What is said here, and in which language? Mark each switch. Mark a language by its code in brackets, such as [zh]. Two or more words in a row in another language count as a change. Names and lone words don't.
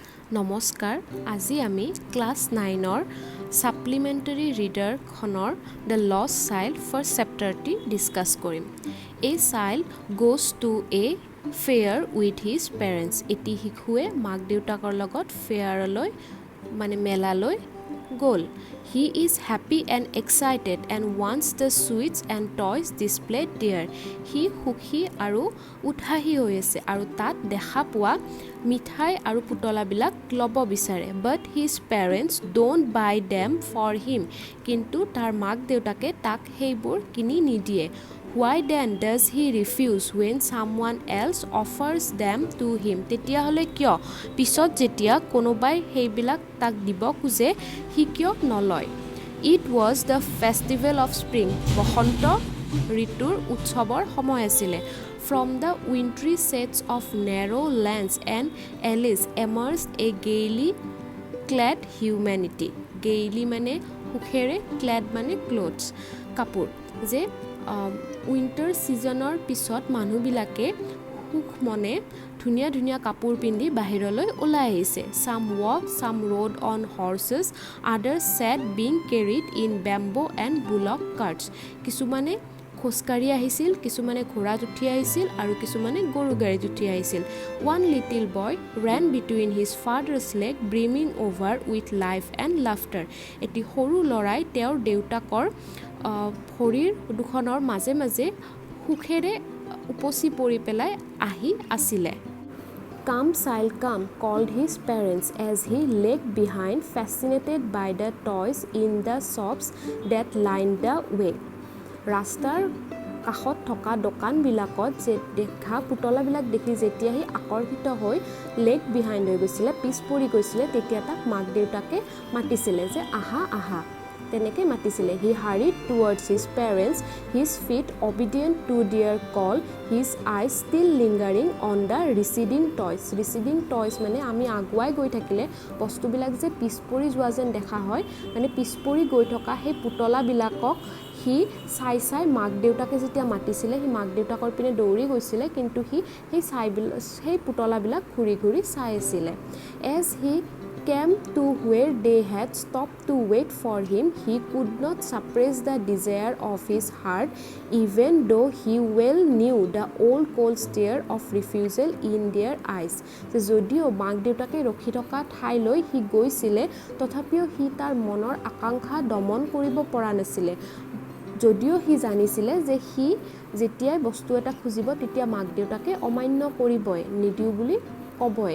[as] নমস্কাৰ আজি আমি ক্লাছ 9ৰ [en] supplementary readerখনৰ [as] দ্য লষ্ট চাইল্ড [en] first chapterটি discuss [as] কৰিম। এই [en] child goes to a fair with his parents. [as] এটি শিশুৱে মাক দেউতাকৰ লগত ফেয়াৰলৈ মেলালৈ গ'ল। [en] He is happy and excited and wants the sweets and toys displayed there. [as] He সুখী আৰু উৎসাহী হৈ আছে আৰু তাত দেখা পোৱা মিঠাই আৰু পুতলাবিলাক ল'ব বিচাৰে। [en] But his parents don't buy them for him. [as] কিন্তু তাৰ মাক দেউতাকে তাক সেইবোৰ কিনি নিদিয়ে। [en] Why then does he refuse when someone else offers them to him? [as] তেতিয়াহ'লে কিয় পিছত যেতিয়া কোনোবাই সেইবিলাক তাক দিব খোজে সি কিয় নলয়? [en] It was the festival of spring. [as] বসন্ত ঋতুৰ উৎসৱৰ সময় আছিলে। [en] From the wintry shades of narrow lands and alleys emerged a gaily clad humanity. [as] Gaily মানে সুখেৰে, clad মানে clothes, কাপোৰ। যে [en] winter seasonৰ [as] পিছত মানুহবিলাকে সুখ মনে ধুনীয়া ধুনীয়া কাপোৰ পিন্ধি বাহিৰলৈ ওলাই আহিছে। [en] Some walked, some rode on horses, others sat being carried in bamboo and bullock carts. [as] কিছুমানে খোজকাঢ়ি আহিছিল, কিছুমানে ঘোঁৰাত উঠি আহিছিল আৰু কিছুমানে গৰু গাড়ীত উঠি আহিছিল। [en] One little boy ran between his father's leg, brimming over with life and laughter. [as] এটি সৰু ল'ৰাই তেওঁৰ দেউতাকৰ ভৰিৰ দুখনৰ মাজে মাজে সুখেৰে উপচি পৰি পেলাই আহি আছিলে। [en] Come, child, come, called his parents as he lagged behind, fascinated by the toys in the shops that lined the way. [as] ৰাস্তাৰ কাষত থকা দোকানবিলাকত যে দেখা পুতলাবিলাক দেখি যেতিয়া সি আকৰ্ষিত হৈ [en] lag behind [as] হৈ গৈছিলে, পিছ পৰি গৈছিলে, তেতিয়া তাক মাক দেউতাকে মাতিছিলে যে আহা আহা, তেনেকৈ মাতিছিলে। [en] He hurried towards his parents, his feet obedient to their call, his eyes still lingering on the receding toys. Receding toys [as] মানে আমি আগুৱাই গৈ থাকিলে বস্তুবিলাক যে পিছ পৰি যোৱা যেন দেখা হয়, মানে পিছ পৰি গৈ থকা সেই পুতলাবিলাকক সি চাই চাই মাক দেউতাকে যেতিয়া মাতিছিলে সি মাক দেউতাকৰ পিনে দৌৰি গৈছিলে, কিন্তু সি সেই পুতলাবিলাক ঘূৰি ঘূৰি চাই আছিলে। [en] As he came to where they had stopped to wait for him, he could not suppress the desire of his heart, even though he well knew the old cold stare of refusal in their eyes. [as] যদিও মাক দেউতাকে ৰখি থকা ঠাইলৈ সি গৈছিলে, তথাপিও সি তাৰ মনৰ আকাংক্ষা দমন কৰিব পৰা নাছিলে। যদিও সি জানিছিলে যে সি যেতিয়াই বস্তু এটা খুজিব তেতিয়া মাক দেউতাকে অমান্য কৰিবই, নিদিওঁ বুলি ক'বই।